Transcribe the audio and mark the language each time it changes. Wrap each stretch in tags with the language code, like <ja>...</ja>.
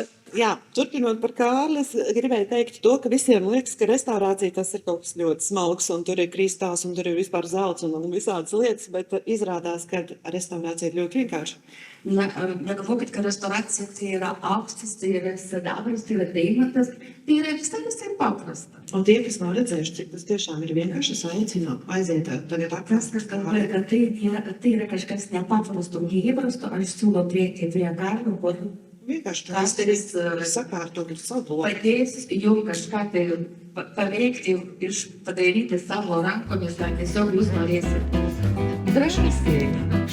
<lv>Jā, turpinot par Kārli, es gribēju teikt to, ka visiem liekas, ka restaurācija tas ir kaut kas ļoti smalks, un tur ir kristāls, un tur ir vispār zelts un visādas lietas, bet izrādās, ka restaurācija ir ļoti vienkārša.</lv> <lt>Na, negalvokit, kad restauracija tai yra aukstas, tai yra sidabras, tai yra deimantas, tai yra visai paprasta.</lt> <lv>Un tie, kas nav redzējuši, cik tas tiešām ir vienkārši, es aicinu aiziet tagad</lv> <lt>Tas, kas galvoja, kad tai yra kažkas nepaprasto, neįprasto, aš siūlau prieiti prie Karlo, kad</lt> <lv>vienkārši Kasteris sakārtot savu logu.</lv> <lt>padės jums kažką tai paveikti, padaryti savo rankomis, ar tiesiog jūs norėsite. Drąsiai.</lt>